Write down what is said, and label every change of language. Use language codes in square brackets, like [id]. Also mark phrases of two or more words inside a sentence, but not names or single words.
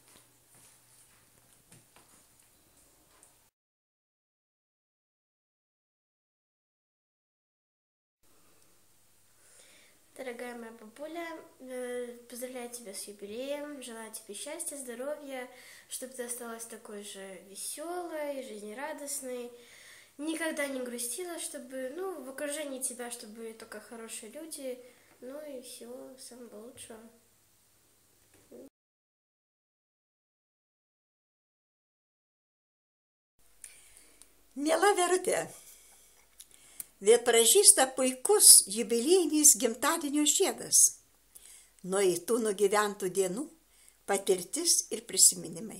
[ru] Дорогая моя бабуля, поздравляю тебя с юбилеем, желаю тебе счастья, здоровья, чтобы ты осталась такой же веселой, жизнерадостной, никогда не грустила, чтобы, в окружении тебя, чтобы только хорошие люди, и всего самого лучшего. [lt] Miela Verutė, vėl pražįsta puikus jubiliejinis gimtadienio žiedas. Nueitų nugyventų dienų, patirtis ir prisiminimai.